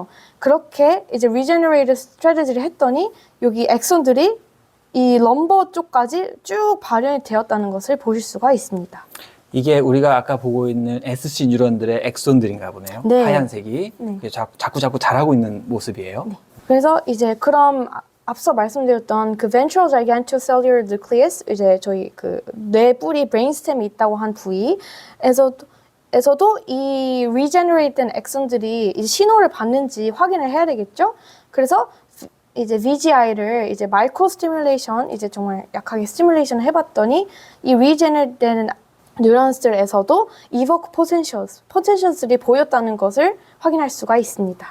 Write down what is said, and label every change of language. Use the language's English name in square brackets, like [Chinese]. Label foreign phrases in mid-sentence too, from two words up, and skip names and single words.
[Korean] 그렇게 이제 [English] regenerative strategy [Korean] 를 했더니 여기 엑손들이 이 럼버 쪽까지 쭉 발현이 되었다는 것을 보실 수가 있습니다. 이게 우리가 아까 보고 있는 SC 뉴런들의 엑손들인가 보네요. 네. 하얀색이 네. 그게 자꾸 자라고 있는 모습이에요. 네. 그래서 이제 그럼 앞서 말씀드렸던 그 [English] ventral gigantocellular nucleus [Korean] 이제 저희 그 뇌뿌리 브레인스템이 있다고 한 부위에서도 이 regenerate된 엑선들이 이제 신호를 받는지 확인을 해야 되겠죠. 그래서 이제 VGI를 이제 [English] micro stimulation [Korean] 이제 정말 약하게 스티뮬레이션 해봤더니 이 regenerate 뉴런스들에서도 [English] evoke potentials [Korean] 들이 보였다는 것을 확인할 수가 있습니다.